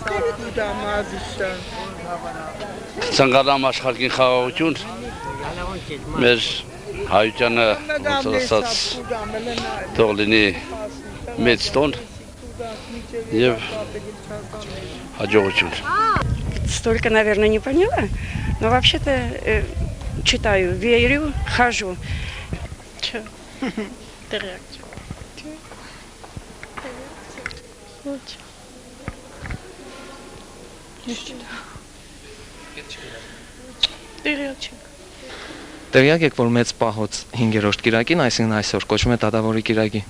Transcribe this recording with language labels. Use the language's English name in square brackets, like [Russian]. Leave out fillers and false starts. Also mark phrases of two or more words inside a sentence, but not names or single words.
[Armenian] Ցանկանում աշխարհին խաղաղություն մեր հայությանը ոնց ասած թող լինի մեծ տոն եւ հաջողություն։ [Russian] Столько, наверное, не поняла, но вообще-то читаю, верю, хожу. [Armenian] Չէ։ Տեղյակ չեմ։ Տեղյակ չեմ։ Տեղյակ եք, որ մեծ պահոց 5-րդ կիրակին, այսինքն այսօր կոչվում է Դադավորի կիրակի։